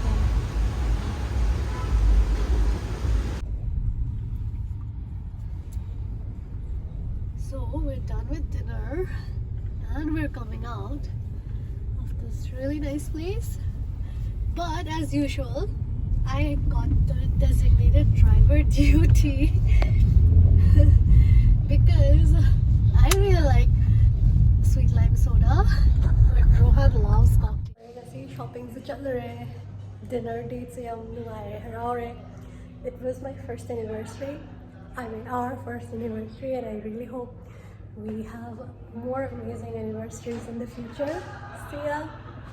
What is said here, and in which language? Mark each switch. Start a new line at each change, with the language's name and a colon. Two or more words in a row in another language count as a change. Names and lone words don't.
English: So we're done with dinner and we're coming out of this really nice place. But as usual, I got the designated driver duty because I really like sweet lime soda, but Rohan loves cocktail.
Manipuri: Kasi shopping sa Jewellery,
English: dinner dates
Manipuri: yam nungai.
English: It was my first anniversary. I mean our first anniversary, and I really hope we have more amazing anniversaries in the future. See ya.